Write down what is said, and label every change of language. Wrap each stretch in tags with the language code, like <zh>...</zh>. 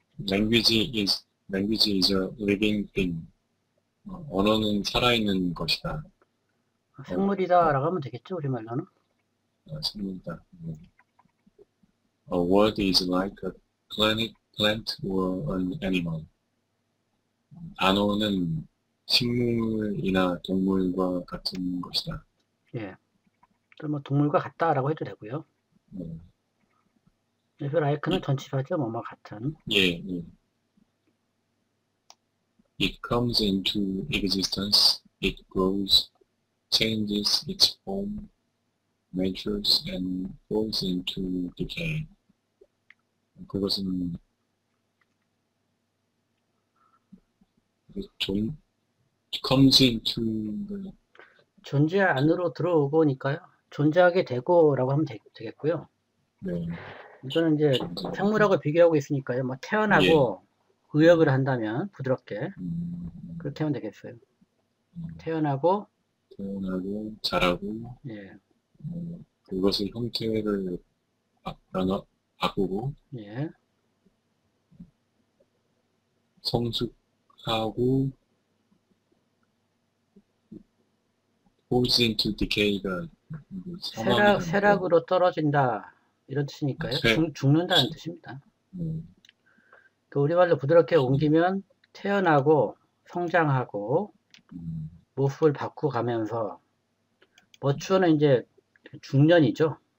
<en>language is a living thing.</en> <ko>언어는 살아있는 것이다. 생물이다 라고 하면 되겠죠, 우리말로는. 생물이다.</ko> <en>A word is like a plant or an animal.</en> <ko>단어는 식물이나 동물과 같은 것이다. 예. 또 뭐 동물과 같다라고 해도 되고요. 그래서 like는 전치사죠, 뭐뭐 같은. 예.</ko> <en>It comes into existence, it grows, changes its form, matures, and falls into decay.</en> <ko>그것은</ko> <en>comes into</en> <ko>존재 안으로 들어오고니까요. 존재하게 되고라고 하면 되겠고요. 네. 이거는 이제 생물하고 비교하고 있으니까요. 뭐 태어나고 의역을 한다면 부드럽게 그렇게 하면 되겠어요. 태어나고 자라고 예. 그것의 형태를 바꾸고 예. 성숙하고</ko> <en>falls into decay가</en> <ko>쇠락으로 떨어진다 이런 뜻이니까요. 죽는다는 뜻입니다. 그 우리말로 부드럽게 옮기면 태어나고 성장하고 모습을 바꾸가면서 머추어는 이제 중년이죠.</ko>